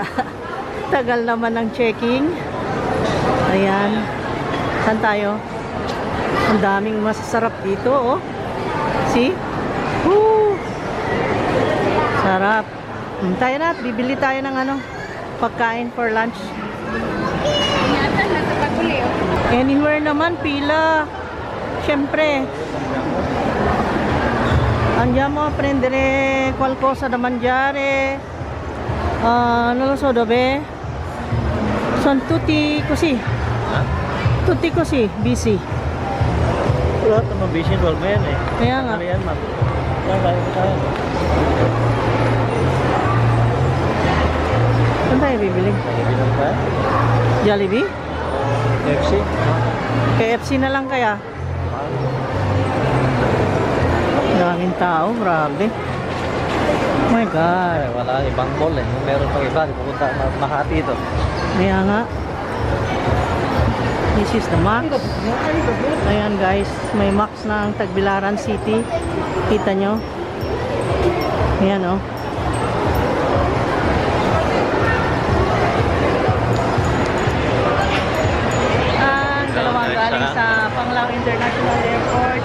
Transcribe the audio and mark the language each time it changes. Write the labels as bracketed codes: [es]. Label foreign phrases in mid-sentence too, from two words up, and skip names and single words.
[tl] Tagal naman ng checking. Ayan. Saan tayo? Ang daming masasarap dito, oh. See? Woo! Sarap. Tayo na, bibili tayo ng pagkain [en] for lunch. [tl] Anywhere naman, pila. Siyempre. [it] Andiamo a prendere qualcosa da mangiare. Non lo so dove. Sono tutti così. Tutti così, busy. [tl] Lahat naman busy, normal yan eh. Kaya nga. Ano yan, ma'am? Tayo. Saan tayo bibili? Bilang pa? Jollibee? FC? KFC na lang kaya? Daming tao, grabe. [en] Oh my God. [tl] Ay, wala, ibang mall eh. Meron pang iba, pupunta Makati ito. Kaya nga. [en] This is the Max. [tl] Ayan guys, may Max na ang Tagbilaran City. Kita nyo? Ayan oh. Ang dalawang galing sa Panglao International Airport.